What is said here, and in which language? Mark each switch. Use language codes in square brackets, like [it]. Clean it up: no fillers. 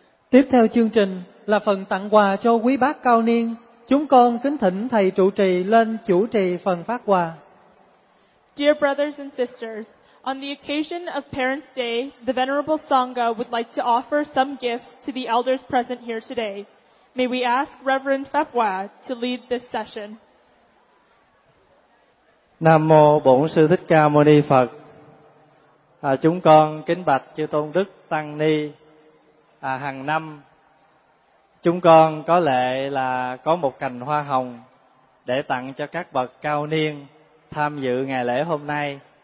[vi] Tiếp theo chương trình là phần tặng quà cho quý bác cao niên. Chúng con kính thỉnh thầy trụ trì lên chủ trì phần phát quà. [en] Dear brothers and sisters, on the occasion of Parents' Day, the Venerable Sangha would like to offer some gifts to the elders present here today. May we ask Reverend Pháp Hòa to lead this session. [vi] Nam mô Bổn Sư Thích Ca Mâu Ni Phật. Chúng con kính bạch chư tôn đức tăng ni. Hàng năm chúng con có lệ là có một cành hoa hồng để tặng cho các bậc cao niên tham dự ngày lễ hôm nay.